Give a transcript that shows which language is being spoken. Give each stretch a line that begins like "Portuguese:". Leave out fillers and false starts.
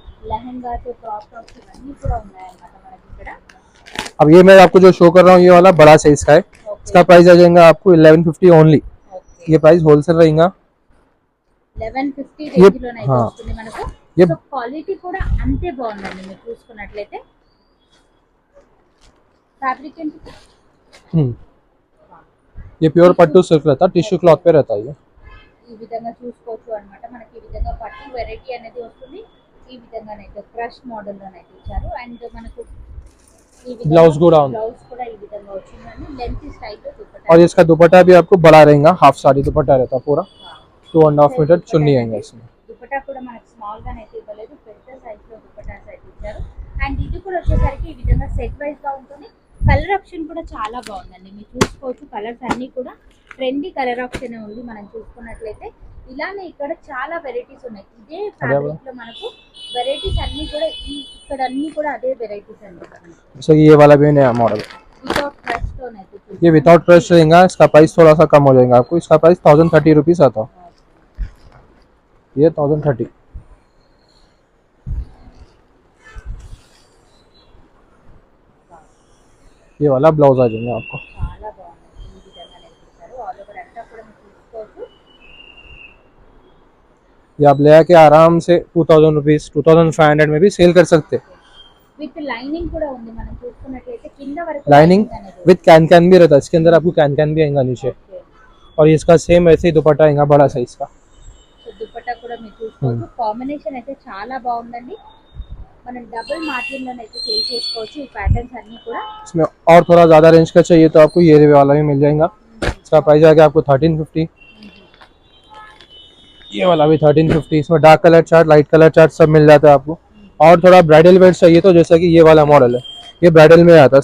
Telugu: Lehengas, crop tops ఇవన్నీ కూడా ఉన్నాయన్నమాట మనకి ఇక్కడ.
Hindi: अब ये मैं आपको जो शो कर रहा हूँ ये वाला बड़ा साइज का है। इसका प्राइस आ जाएगा आपको 1150 ओनली। ये प्राइस होलसेल रहेगा।
Telugu: 1150 రేంజ్ లోనే అయితే
Hindi: हाँ।
Telugu: వస్తుంది మనకు.
Hindi: ये
Telugu: సో క్వాలిటీ కూడా అంతే బాగుందండి. మీరు చూసుకున్నట్లయితే ఫ్యాబ్రిక్ ఏంటి?
Hindi: ये प्योर पट्टू सिल्क रहता है, टिश्यू क्लॉथ पे रहता है ये।
Telugu: ఈ విధంగా చూసుకోవచ్చు అన్నమాట. మనకి ఈ విధంగా పట్టు వెరైటీ అనేది వస్తుంది. ఈ విధంగానైతే క్రష్ మోడల్ లోనైతే ఇచ్చారు అండ్ మనకు ఈ విధంగా ब्लाउज కూడా ఉంది। బ్లౌజ్ కూడా ఈ విధంగా వచ్చిందండి. లెంత్ స్టైల్ లో దుపట్టా.
Hindi: और इसका दुपट्टा भी आपको बड़ा रहेगा, हाफ साड़ी दुपट्टा रहता है पूरा। 2.5 मीटर चुन्नी आएगा इसमें।
Telugu: దుపట్టా కూడా మనకి స్మాల్ గానే అయితే ఇవ్వలేదు, పెద్ద సైజ్ లో దుపట్టాస్ అయితే ఇచ్చారు. అండ్ ఇది కూడా వచ్చేసరికి ఈ విధంగా సెట్ వైజ్ గా ఉంటుంది. కలర్ ఆప్షన్ కూడా చాలా బాగుందండి. మీరు చూసుకోవచ్చు. కలర్స్ అన్ని కూడా ట్రెండీ కలర్ ఆప్షన్ ఉంది. మనం చూసుకున్నట్లయితే ఇలానే ఇక్కడ చాలా వెరైటీస్ ఉన్నాయి. ఇదే ఫ్యాబ్రిక్ లో మనకు వెరైటీస్ అన్ని కూడా ఇక్కడ అన్ని కూడా అదే వెరైటీస్ అన్నమాట.
Hindi: जैसे कि ये वाला भी नया मॉडल है।
Telugu: వితౌట్ క్రష్ తో అయితే
Hindi: ये विदाउट क्रश रहेगा। इसका प्राइस थोड़ा सा कम हो जाएगा आपको। इसका प्राइस 1030 रुपीज आता है। ये 1030। ये वाला ब्लाउज आ जाएगा आपको।
Telugu: చాలా బాగుంది. ఈ విధంగా ఇచ్చారు. ఆల్ ఓవర్ అంతా కూడా మీరు చూసుకోవచ్చు.
Hindi: ये आप ले आके आराम से 2000 रुपीज 2500 में भी सेल कर सकते।
Telugu: విత్ లైనింగ్ కూడా ఉంది. మనం చూసుకున్నట్లయితే కింద వరకు
Hindi: लाइनिंग
Telugu: అనేది
Hindi: विद कैन भी रहता है। इसके अंदर आपको कैन भी आएगा नीचे।
Telugu: ఓకే.
Hindi: और इसका सेम ऐसे ही दुपट्टा आएगा बड़ा साइज का।
Telugu: సో దుపట్టా కూడా మీరు చూసుకోవచ్చు. కాంబినేషన్ అయితే చాలా బాగుందండి. మనం డబుల్ మార్జిన్ లో అయితే సేల్ చేసుకోవచ్చు ఈ ప్యాటర్న్స్ అన్ని కూడా.
Hindi: इसमें और थोड़ा ज़्यादा रेंज का चाहिए तो आपको ये वाला भी मिल जाएगा. इसका प्राइस आएगा आपको 1350. ये वाला भी 1350. इसमें dark colour chart, light colour chart सब मिल जाता है आपको. और थोड़ा ब्राइडल वेयर चाहिए तो जैसा कि ये वाला मॉडल है, ये ब्राइडल में आता है.